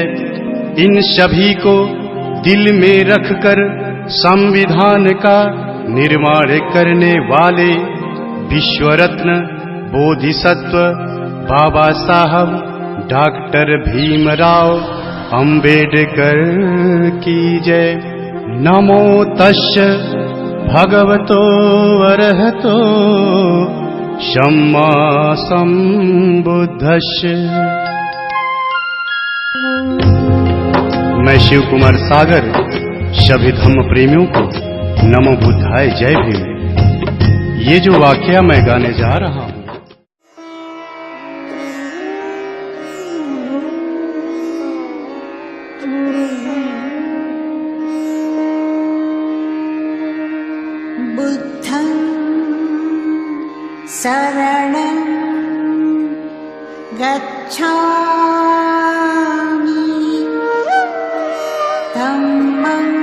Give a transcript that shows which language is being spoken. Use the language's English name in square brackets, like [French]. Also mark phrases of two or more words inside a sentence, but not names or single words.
[Hindi] इन सभी को दिल में रखकर संविधान का निर्माण करने वाले विश्वरत्न बोधिसत्व बाबा साहब डॉक्टर भीमराव अंबेडकर की जय। [Pali] नमो तस्य भगवतो अरहतो सम्मा संबुद्धस्य। [Hindi] मैं शिव कुमार सागर सभी धम्म प्रेमियों को [Pali] नमो बुद्धाय [Hindi] जय भीम। ये जो वाकया मैं गाने जा रहा हूँ, [Pali] बुद्धं शरणं गच्छामि, धम्मं